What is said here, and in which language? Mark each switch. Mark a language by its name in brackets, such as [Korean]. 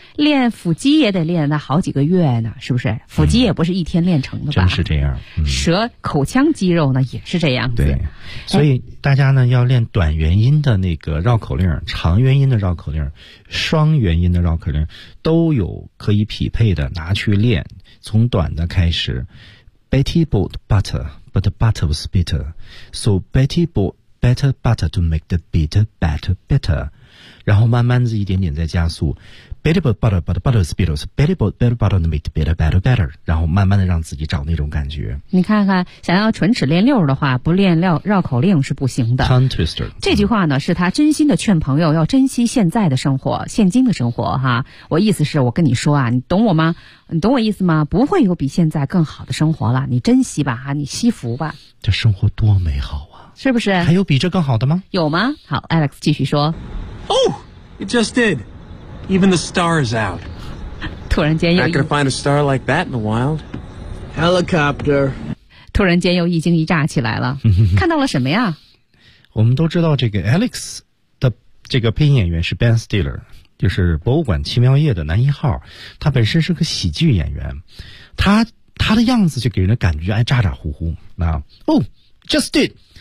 [Chinese] 练腹肌也得练那好几个月呢，是不是？腹肌也不是一天练成的吧？真是这样。舌、口腔肌肉呢也是这样子。对，所以大家呢要练短元音的那个绕口令，长元音的绕口令，双元音的绕口令都有可以匹配的，拿去练。从短的开始 [English] ，Betty bought butter, but the butter was bitter, so Betty bought better butter to make the bitter batter better。 [Chinese] 然后慢慢的一点点在加速 [English] ，Betty bought butter, but the butter was bitter, so Betty bought better butter to make the bitter batter better。 [Chinese] 然后慢慢的让自己找那种感觉。你看看，想要唇齿练溜的话，不练绕口令是不行的。 [English] Tongue twister。 [Chinese] 这句话呢，是他真心的劝朋友要珍惜现在的生活，现今的生活哈。我意思是我跟你说啊，你懂我吗？你懂我意思吗？不会有比现在更好的生活了，你珍惜吧，你惜福吧。这生活多美好啊！是不是？还有比这更好的吗？有吗？好 ，Alex 继续说。 [English] Oh, it just did. Even the star is out. [Chinese] 突然间又 [English] not gonna find a star like that in the wild. Helicopter. [Chinese] 突然间又一惊一乍起来了，看到了什么呀？我们都知道这个 Alex 的这个配音演员是 Ben Stiller。就是博物馆奇妙夜的男一号，他本身是个喜剧演员，他的样子就给人的感觉，哎，咋咋呼呼啊 ， [English] Oh, just did,